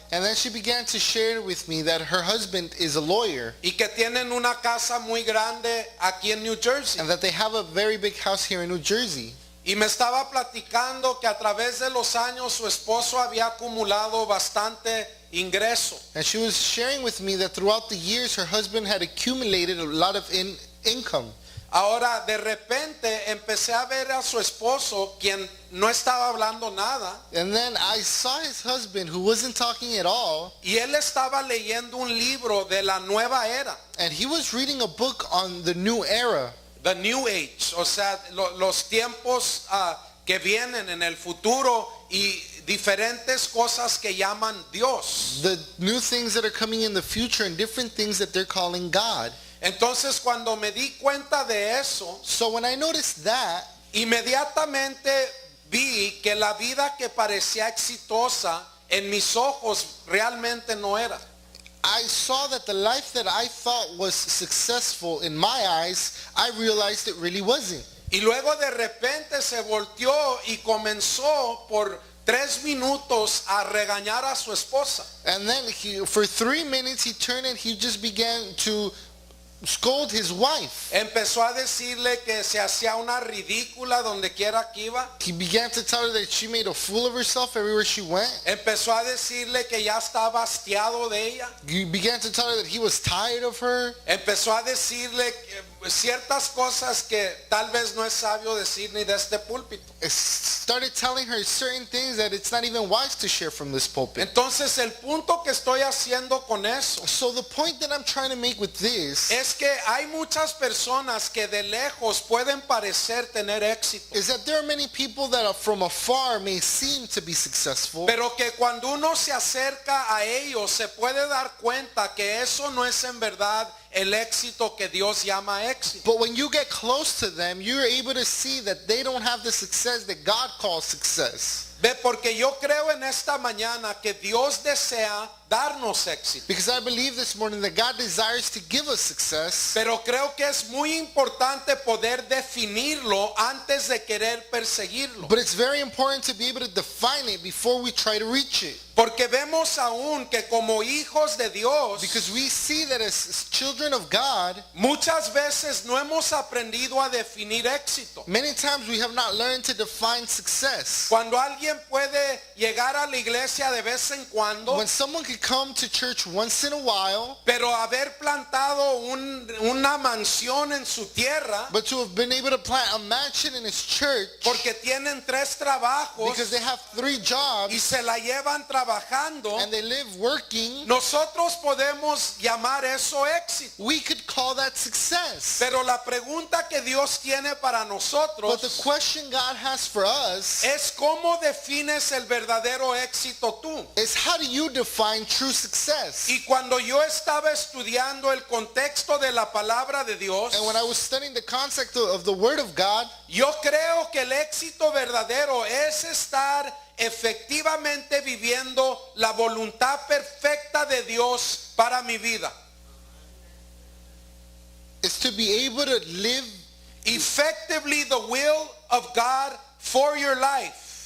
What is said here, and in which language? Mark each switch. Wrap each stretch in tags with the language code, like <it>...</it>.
<en>And then she began to share with me that her husband is a lawyer</en> <es>y que tienen una casa muy grande aquí en New Jersey.</es> <en>and that they have a very big house here in New Jersey.</en> <es>Y me estaba platicando que a través de los años su esposo había acumulado bastante ingreso.</es> <en>And she was sharing with me that throughout the years her husband had accumulated a lot of income.</en> <es>Ahora de repente empecé a ver a su esposo, quien no estaba hablando nada,</es> <en>And then I saw his husband who wasn't talking at all,</en> <es>y él estaba leyendo un libro de la nueva era,</es> <en>and he was reading a book on the new era, the New Age,</en> <es>o sea, los tiempos que vienen en el futuro y diferentes cosas que llaman Dios.</es> <en>the new things that are coming in the future and different things that they're calling God.</en> <es>Entonces cuando me di cuenta de eso,</es> <en>So when I noticed that,</en> <es>inmediatamente vi que la vida que parecía exitosa en mis ojos realmente no era.</es> <en>I saw that the life that I thought was successful in my eyes, I realized it really wasn't.</en> <es>Y luego de repente se volteó y comenzó por 3 minutos a regañar a su esposa.</es> <en>And then for 3 minutes he turned and he just began to scold his wife.</en> <es>Empezó a decirle que se hacía una ridícula donde quiera que iba.</es> <en>He began to tell her that she made a fool of herself everywhere she went.</en> <es>Empezó a decirle que ya estaba hastiado de ella.</es> <en>He began to tell her that he was tired of her.</en> <es>Empezó a decirle ciertas cosas que tal vez no es sabio decir ni de este púlpito.</es> <en>Started telling her certain things that it's not even wise to share from this pulpit.</en> <es>Entonces el punto que estoy haciendo con eso</es> <en>So the point that I'm trying to make with this</en> <es>es que hay muchas personas que de lejos pueden parecer tener éxito,</es> <en>is that there are many people that are from afar may seem to be successful,</en> <es>pero que cuando uno se acerca a ellos se puede dar cuenta que eso no es en verdad el éxito que Dios llama éxito.</es> <en>but when you get close to them, you're able to see that they don't have the success that God calls success.</en> <es>Ve, porque yo creo en esta mañana que Dios desea darnos éxito,</es> <en>Because I believe this morning that God desires to give us success,</en> <es>pero creo que es muy importante poder definirlo antes de querer perseguirlo.</es> <en>but it's very important to be able to define it before we try to reach it.</en> <es>Porque vemos aún que como hijos de Dios,</es> <en>Because we see that as children of God,</en> <es>muchas veces no hemos aprendido a definir éxito.</es> <en>many times we have not learned to define success.</en> <es>Cuando alguien alguien puede llegar a la iglesia de vez en cuando,</es> <en>When someone could come to church once in a while,</en> <es>pero haber plantado una mansión en su tierra,</es> <en>but to have been able to plant a mansion in his church</en> <es>porque tienen 3 trabajos</es> <en>because they have 3</en> <es>y</es> <en>jobs</en> <es>se la llevan trabajando,</es> <en>and they live working,</en> <es>nosotros podemos llamar eso éxito.</es> <en>we could call that success.</en> <es>Pero la pregunta que Dios tiene para</es> <en>But the</en> <es>nosotros</es> <en>question God has for us</en> <es>es cómo defines el verdadero éxito tú.</es> <en>is, how do you define true success?</en> <es>Y cuando yo estaba estudiando el contexto de la palabra de Dios,</es> <en>And when I was studying the concept of the Word of God,</en> <es>yo creo que el éxito verdadero es estar efectivamente viviendo la voluntad perfecta de Dios para mi vida.</es> <en>is to be able to live Effectively the will of God for your life.</en>